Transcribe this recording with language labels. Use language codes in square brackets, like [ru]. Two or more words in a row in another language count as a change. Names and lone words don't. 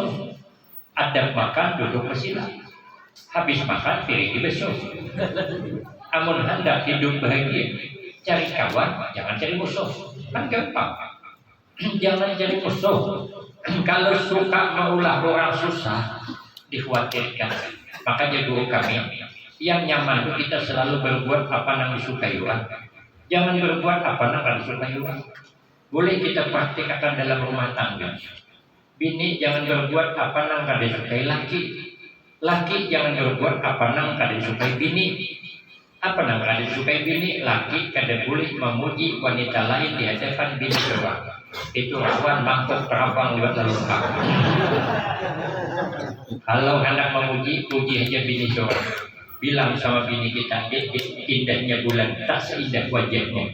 [bjn] Adab makan duduk bersila. Habis makan piring dibasuh. Amun hendak hidup bahagia, cari kawan, jangan cari musuh. Kan gampang. Jangan cari musuh. Kalau suka maulah orang susah, dikhawatirkan. Makanya guru kami, yang nyaman itu kita selalu berbuat apa yang disukai orang. Jangan berbuat apa yang tidak disukai orang. Boleh kita praktikkan dalam rumah tangga. Bini jangan berbuat apa yang tidak disukai laki. Laki jangan berbuat apa yang tidak disukai bini. Apa yang tidak disukai bini, laki kada boleh memuji wanita lain di hadapan bini orang. itu rawan mangkuk terapang lewat lalu kak. Kalau anak memuji, puji aja bini seorang. Bilang sama bini kita, indahnya bulan tak seindah wajahnya.